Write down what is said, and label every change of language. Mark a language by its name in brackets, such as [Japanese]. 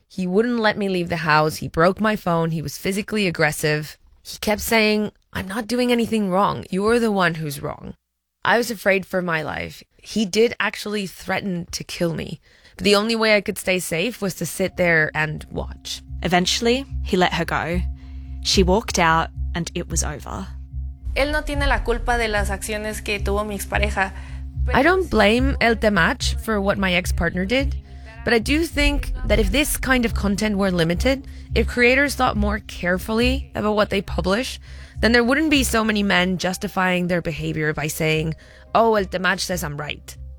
[English] He wouldn't let me leave the house. He broke my phone. He was physically aggressive. He kept saying, "I'm not doing anything wrong. You're the one who's wrong." I was afraid for my life. He did actually threaten to kill me. But the only way I could stay safe was to sit there and watch. Eventually, he let her go. She walked out, and it was over. [Spanish] Él no tiene la culpa de las acciones que tuvo mi expareja. [English] I don't blame Eltimach for what my ex-partner did, but I do think that if this kind of content were limited, if creators thought more carefully about what they publish, then there wouldn't be so many men justifying their behavior by saying, "Oh, Eltimach says I'm right."